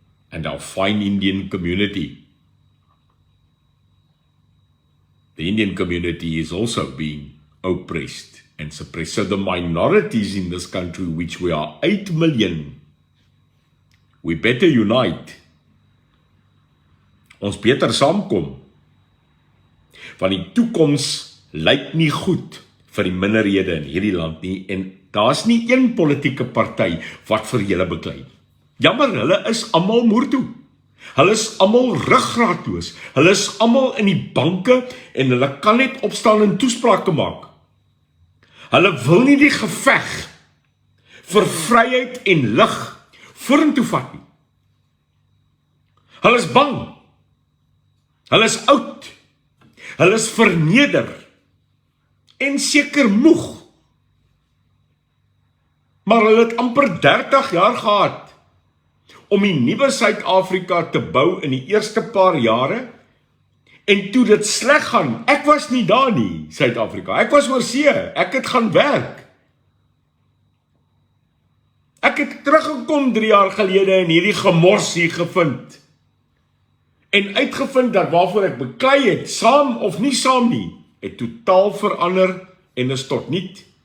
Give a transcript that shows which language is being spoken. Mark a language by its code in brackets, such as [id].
[en] And our fine Indian community, the Indian community is also being oppressed and suppressed. So the minorities in this country, which we are 8 million, we better unite. [af] Ons beter saamkom. Want die toekoms lyk nie goed vir die minderhede in hierdie land nie, en daar's nie een politieke party wat vir julle beklei. Jammer, hulle is almal moertoe. Hulle is almal ruggraatloos. Hulle is almal in die banke en hulle kan net opstaan en toesprake maak. Hulle wil nie die geveg vir vryheid en lig vorentoe vat nie. Hulle is bang Hulle is oud. Hulle is verneder. En seker moeg. Maar hulle het amper 30 jaar gehad om die nuwe Suid-Afrika te bou in die eerste paar jare. En toe dit sleg gaan, ek was nie daar nie, Suid-Afrika. Ek was oor see, ek het gaan werk. Ek het teruggekom 3 jaar gelede en hierdie gemors hier gevind. En uitgevind dat waarvoor ek beklei het, saam of nie saam nie, het totaal verander en is tot niet.